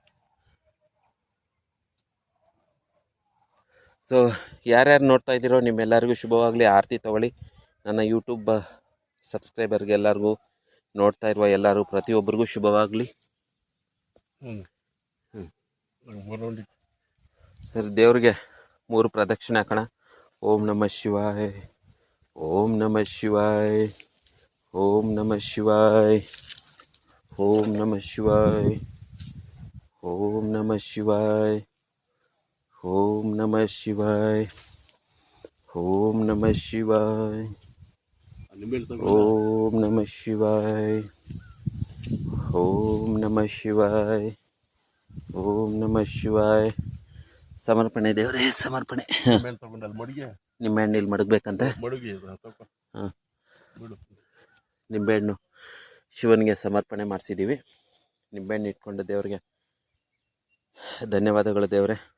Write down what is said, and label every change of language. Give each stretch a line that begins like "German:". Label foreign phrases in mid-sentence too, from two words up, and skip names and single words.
Kannada: ಸೊ ಯಾರ್ಯಾರು ನೋಡ್ತಾ ಇದ್ದೀರೋ ನಿಮ್ಮೆಲ್ಲರಿಗೂ ಶುಭವಾಗಲಿ. ಆರತಿ ತಗೊಳ್ಳಿ. ನನ್ನ ಯೂಟ್ಯೂಬ್ ಸಬ್ಸ್ಕ್ರೈಬರ್ಗೆ ಎಲ್ಲರಿಗೂ, ನೋಡ್ತಾ ಇರುವ ಎಲ್ಲರೂ ಪ್ರತಿಯೊಬ್ಬರಿಗೂ ಶುಭವಾಗಲಿ. ಸರಿ, ದೇವ್ರಿಗೆ 3 ಪ್ರದಕ್ಷಿಣೆ ಹಾಕೋಣ.
Sanskrit: ಓಂ ನಮಃ ಶಿವಾಯ, ಓಂ ನಮಃ ಶಿವಾಯ, ಓಂ ನಮಃ ಶಿವಾಯ, ಓಂ ನಮಃ ಶಿವಾಯ, ಓಂ ನಮಃ ಶಿವಾಯ, ಓಂ ನಮಃ ಶಿವಾಯ, ಓಂ ನಮಃ ಶಿವಾಯ, ಓಂ ನಮಃ ಶಿವಾಯ, ಓಂ ನಮಃ ಶಿವಾಯ, ಓಂ ನಮಃ ಶಿವಾಯ.
Kannada: ಸಮರ್ಪಣೆ ದೇವರೇ, ಸಮರ್ಪಣೆ. ನಿಂಬೆಹಣ್ಣು ಇಲ್ಲಿ ಮಡಗಬೇಕಂತ. ಹಾಂ, ನಿಂಬೆಹಣ್ಣು ಶಿವನಿಗೆ ಸಮರ್ಪಣೆ ಮಾಡಿಸಿದ್ದೀವಿ. ನಿಂಬೆಹಣ್ಣು ಇಟ್ಕೊಂಡು ದೇವರಿಗೆ ಧನ್ಯವಾದಗಳು ದೇವರೇ.